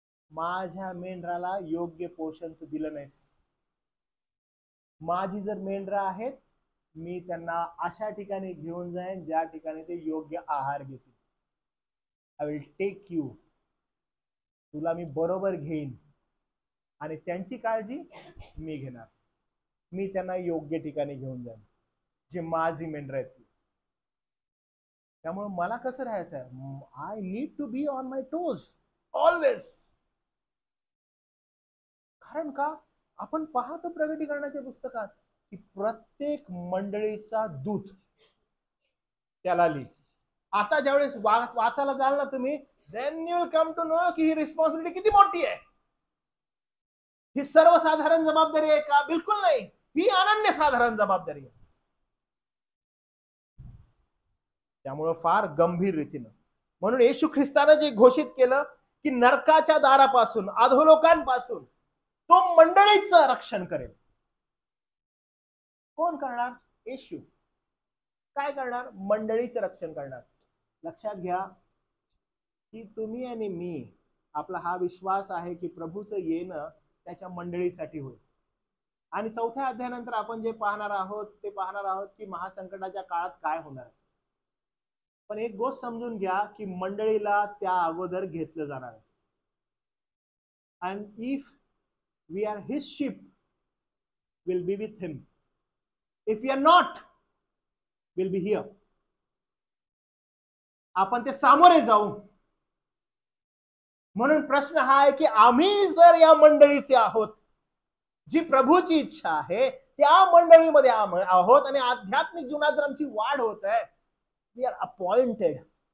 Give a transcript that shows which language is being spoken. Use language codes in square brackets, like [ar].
[mr] माझ्या मेंढराला योग्य पोषण तू दिलं नाहीस. माझी जर मेंढरं आहेत, मी त्यांना अशा ठिकाणी घेऊन जाईन ज्या ठिकाणी ते योग्य आहार घेतील. [en] I will take you. [mr] तुला मी बरोबर घेईन आणि त्यांची काळजी मी घेणार. मी त्यांना योग्य ठिकाणी घेऊन जाईन, जे माझी मेंढर आहेत. त्यामुळे मला कसं राहायचं आहे? [en] I need to be on my toes always. [mr] कारण का, आपण पाहतो प्रगटीकरणाच्या पुस्तकात की प्रत्येक मंडळीचा दूत त्याला लिहि. आता ज्यावेळेस वाचायला जाल ना तुम्ही, [en] then you will come to know [mr] की ही रिस्पॉन्सिबिलिटी किती मोठी आहे. ही सर्वसाधारण जबाबदारी आहे का? बिलकुल नाही. ही अनन्यसाधारण जबाबदारी आहे. त्यामुळं फार गंभीर रीतीनं, म्हणून येशू ख्रिस्तानं जे घोषित केलं की नरकाच्या दारापासून, अधोलोकांपासून तो मंडळीचं रक्षण करेल. कोण करणार? येशू. काय करणार? मंडळीचं रक्षण करणार. लक्षात घ्या की तुम्ही आणि मी, आपला हा विश्वास आहे की प्रभूचं येणं त्याच्या मंडळीसाठी होईल. आणि 4थ्या अध्यायानंतर आपण जे पाहणार आहोत ते पाहणार आहोत की महासंकटाच्या काळात काय होणार. पण एक गोष्ट समजून घ्या की मंडळीला त्या अगोदर घेतलं जाणार आहे. [en] and if we are his sheep, we'll be with him. If we are not, we'll be here. [mr] आपण ते सामोरे जाऊ. म्हणून प्रश्न हा आहे की आम्ही जर या मंडळीचे आहोत, जी प्रभूची इच्छा आहे त्या मंडळीमध्ये आहोत आणि आध्यात्मिक जीवनात जर आमची वाढ होत आहे, [en] We are appointed.